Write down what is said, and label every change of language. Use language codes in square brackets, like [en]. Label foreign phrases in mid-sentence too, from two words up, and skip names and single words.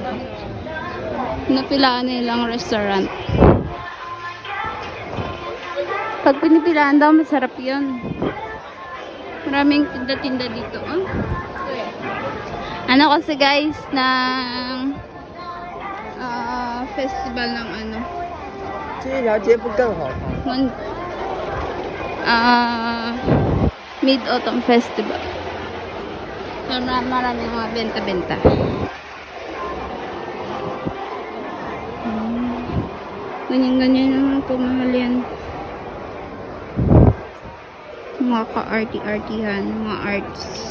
[tl] Pinapilaan nilang restaurant. Pag pinipilaan daw, masarap yun. Maraming tinda-tinda dito. Oh. Ano kasi guys, ng festival ng ano. [zh] 这条街不更好看？ [tl] Mid-Autumn Festival. So, marami mga benta-benta. Ganyan-ganyan naman pumahal yan. Mga ka-arty-artyhan, mga arts.